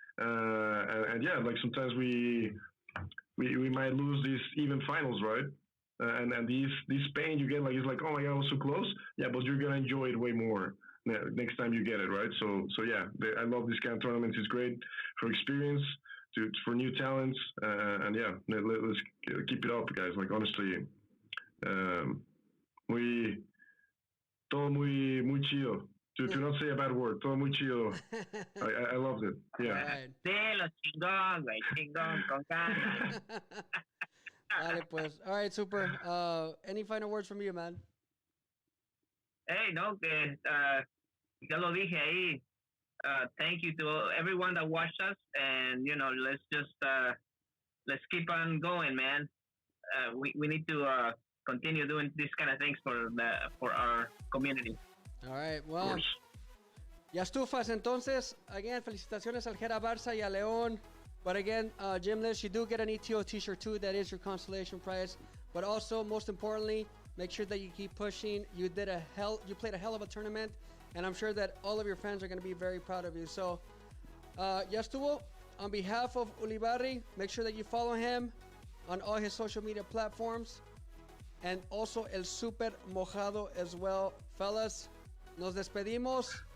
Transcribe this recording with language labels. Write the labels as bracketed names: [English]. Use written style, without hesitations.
[English] And yeah, like sometimes we might lose these even finals, right? And these pain you get, like, it's like, oh my god, I was so close. Yeah, but you're gonna enjoy it way more next time you get it, right? So yeah, I love this kind of tournaments. It's great for experience, for new talents, and yeah, let's keep it up, guys. Like, honestly, um, we [Spanish] todo muy chido. [English] To not say a bad word, [Spanish] todo muy chido. [English] I loved it. Yeah. Right. [Spanish] Sí, los chingón, güey, chingón, con ganas. Vale, pues. [English] All right, super. Any final words from you, man? [Spanish] Hey, no, que ya lo dije ahí. [English] Thank you to everyone that watched us, and let's just let's keep on going, man. We need to continue doing these kind of things for our community. All right, well. [Spanish] Ya estufas, entonces. Again, felicitaciones al GERABARCA y a León. [English] But again, JIMMLIZZ, you do get an ETO t-shirt too. That is your consolation prize. But also, most importantly, make sure that you keep pushing. You played a hell of a tournament, and I'm sure that all of your fans are going to be very proud of you. So, [Spanish] ya estuvo. [English] On behalf of Ulibarri, make sure that you follow him on all his social media platforms, and also El Super Mojado as well, fellas. [Spanish] Nos despedimos.